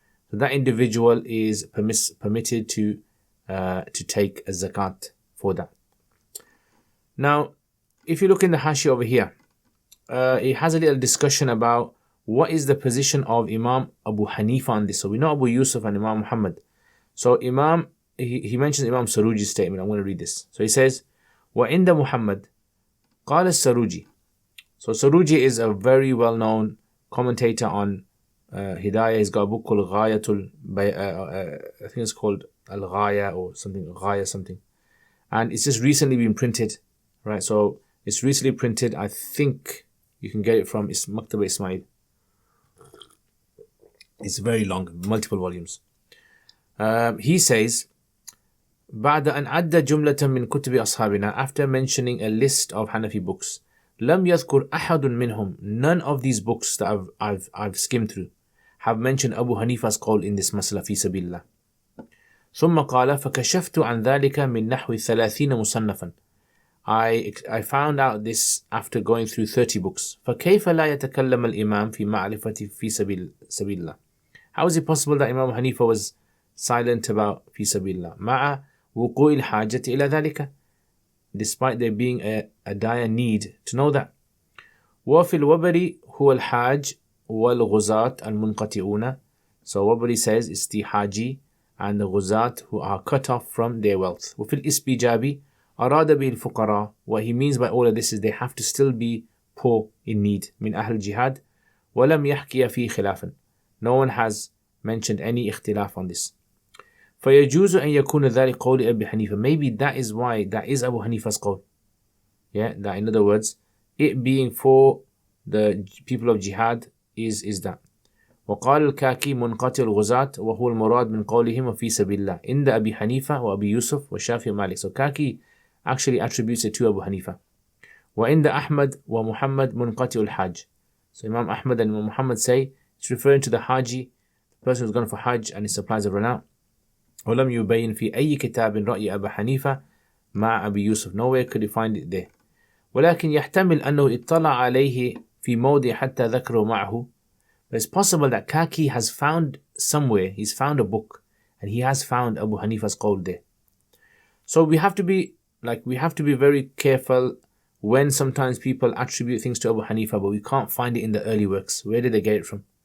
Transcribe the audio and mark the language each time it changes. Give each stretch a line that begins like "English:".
English: So that individual is permitted to take a zakat for that. Now, if you look in the Hashi over here, it has a little discussion about what is the position of Imam Abu Hanifa on this. So we know Abu Yusuf and Imam Muhammad. So he mentions Imam Saruji's statement. I'm going to read this. So he says,
Arabic: وَعِنْدَ مُحَمَّدٍ قَالَ السَّرُوجِ.
English: So Saruji is a very well-known commentator on Hidayah. He's got a book called Ghayatul, I think it's called Al-Ghaya or something, Ghaya something. And it's just recently been printed, right? So it's recently printed. I think you can get it from Maktaba Ismail. It's very long, multiple volumes. He says,
Arabic: بعد أن عد جملة من كتب أصحابنا,
English: after mentioning a list of Hanafi books,
Arabic: لم يذكر أحد منهم,
English: none of these books that I've skimmed through have mentioned Abu Hanifa's qawl in this masala
Arabic: في سبيل الله. ثم قال فكشفت عن ذلك من نحو 30 مصنفا.
English: I found out this after going through 30 books.
Arabic: فكيف لا يتكلم الإمام في معرفة في سبيل الله.
English: How is it possible that Imam Hanifa was silent about
Arabic: في سبيل الله مع وقوع الحاجة إلى ذلك,
English: despite there being a dire need to know that.
Arabic: وفي الوبر هو الحاج والغزاة المنقطعون.
English: So Wabari says it's the Haji and the Ghuzat who are cut off from their wealth.
Arabic: وفي الإسبيجابي أراد به الفقراء.
English: What he means by all of this is they have to still be poor in need.
Arabic: من أهل الجهاد ولم يحكي فيه خلافا.
English: No one has mentioned any اختلاف on this.
Arabic: فيجوز أن يكون ذلك قول أبي حنيفة.
English: Maybe that is why that is Abu Hanifa's qawl. Yeah, that in other words, it being for the people of jihad is that.
Arabic: وقال الكاكي منقطع الغزاة وهو المراد من قولهم وفي سبيل الله عند أبي حنيفة وأبي يوسف والشافعي ومالك.
English: So Kaki actually attributes it to Abu Hanifa.
Arabic: وعند أحمد ومحمد منقطع الحاج.
English: So Imam Ahmad and Imam Muhammad say it's referring to the Haji, the person who's gone for Hajj and his supplies have run out.
Arabic: ولم يبين في أي كتاب رأي أبي حنيفة مع أبي يوسف.
English: Nowhere could you find it there.
Arabic: ولكن يحتمل أنه اطلع عليه في موضع حتى ذكره معه.
English: But it's possible that Kaki has found somewhere, he's found a book and he has found Abu Hanifa's qawl there. So we have to be very careful when sometimes people attribute things to Abu Hanifa, but we can't find it in the early works. Where did they get it from?